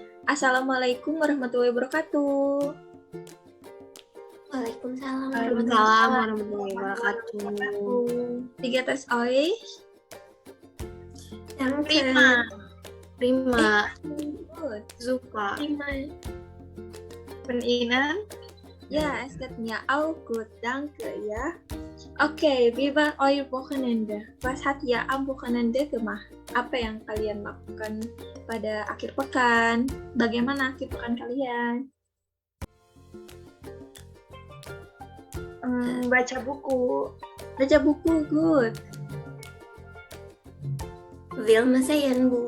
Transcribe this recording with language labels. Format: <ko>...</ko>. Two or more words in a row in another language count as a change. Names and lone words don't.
<ar>السلام عليكم ورحمة الله وبركاته. وعليكم السلام وعليكم السلام ورحمة الله وبركاته.</ar> <de>Tiga tes euch? Prima. Gut. Super. Prima. Und Ihnen? Ja, es geht mir auch gut, danke ya. Okay, wie war euer Wochenende? Was hat ihr am Wochenende gemacht?</de> <id>Apa yang kalian lakukan pada akhir pekan? Bagaimana akhir pekan kalian? Baca buku. Baca buku, good.</id> <de>Film sehen, Bu.</de>